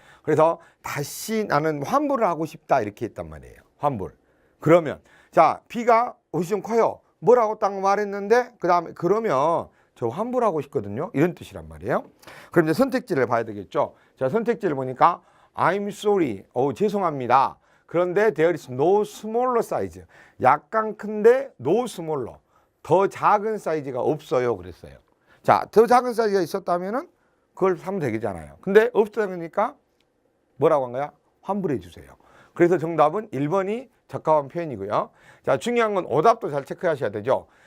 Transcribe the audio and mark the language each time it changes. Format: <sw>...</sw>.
<ko>그래서 다시 나는 환불을 하고 싶다 이렇게 했단 말이에요. 환불. 그러면 자 B가 옷이 좀 커요. 뭐라고 딱 말했는데 그 다음에 그러면 저 환불하고 싶거든요. 이런 뜻이란 말이에요. 그럼 이제 선택지를 봐야 되겠죠. 자 선택지를 보니까</ko> <en>I'm sorry.</en> <ko>죄송합니다. 그런데</ko> <en>there is no smaller size.</en> <ko>약간 큰데 no smaller. 더 작은 사이즈가 없어요. 그랬어요. 자, 더 작은 사이즈가 있었다면은 그걸 사면 되겠잖아요. 근데 없다니까 뭐라고 한 거야? 환불해 주세요. 그래서 정답은 1번이 적합한 표현이고요. 자, 중요한 건 오답도 잘 체크하셔야 되죠.</ko>